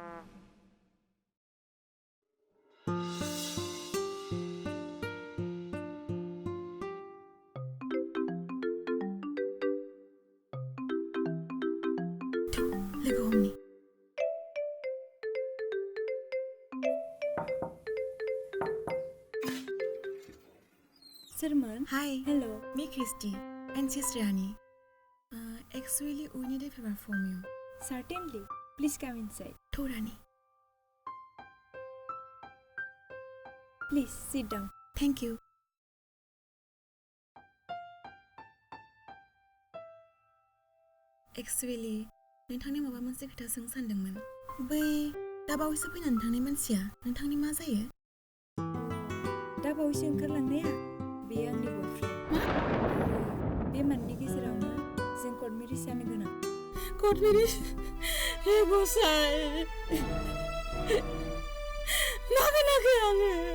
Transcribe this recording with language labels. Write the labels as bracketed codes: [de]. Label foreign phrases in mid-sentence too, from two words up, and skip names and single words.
[brx] लोगो हमनि सोरमोन? [en] Hi, हेल'। me Christy and she's Rani. Actually, we need a favor from you. Certainly. Please come inside. To Rani. Please sit down. Thank you. Actually, [brx] नोंथांनि माबा मोनसे खोथा सोंनो सानदोंमोन। बै दाबावैसो फैनानै थांनाय मानसिया नोंथांनि मा जायो? दा बावैसो ओंखारलांनाया बेयो आंनि बयफ्रेन्ड। मा? बे मोननै गेजेरावनो जों [en] court marriage [brx] जानो गोनां। [en] court marriage? [brx] हे गसाइ, मा खोनाखै आङो?